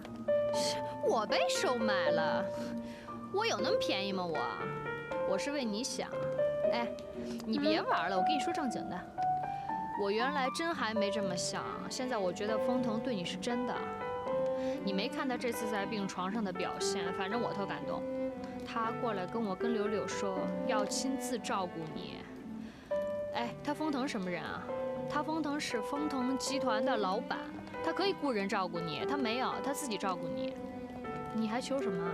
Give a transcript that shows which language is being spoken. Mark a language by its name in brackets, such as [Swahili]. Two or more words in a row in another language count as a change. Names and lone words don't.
[Chinese] 我被收買了？我有那麼便宜嗎？我是為你想。哎，你別玩了，我跟你說正經的。我原來真還沒這麼想，現在我覺得風騰對你是真的。你沒看他這次在病床上的表現，反正我特感動。他過來跟我跟柳柳說要親自照顧你。哎，他風騰什麼人啊？他風騰是風騰集團的老闆，他可以雇人照顧你，他沒有，他自己照顧你。你還求什麼？